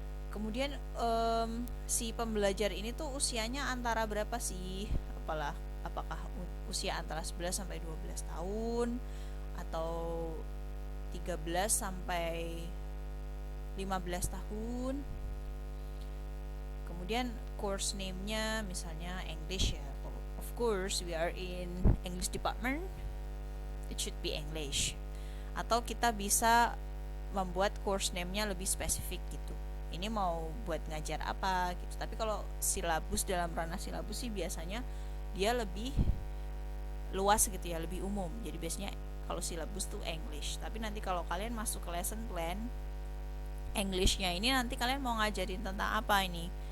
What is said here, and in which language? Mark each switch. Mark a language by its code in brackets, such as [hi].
[id] Kemudian si pembelajar ini tuh usianya antara berapa sih? Apakah usia antara 11 sampai 12 tahun atau 13 sampai 15 tahun. Kemudian course name-nya misalnya English ya. [en] Of course, we are in English department. It should be English. [id] Atau kita bisa membuat course name-nya lebih spesifik gitu. Ini mau buat ngajar apa gitu. Tapi kalau silabus dalam ranah silabus sih biasanya dia lebih luas gitu ya, lebih umum. Jadi biasanya kalau silabus tuh English. Tapi nanti kalau kalian masuk ke lesson plan, Englishnya ini nanti kalian mau ngajarin tentang apa ini?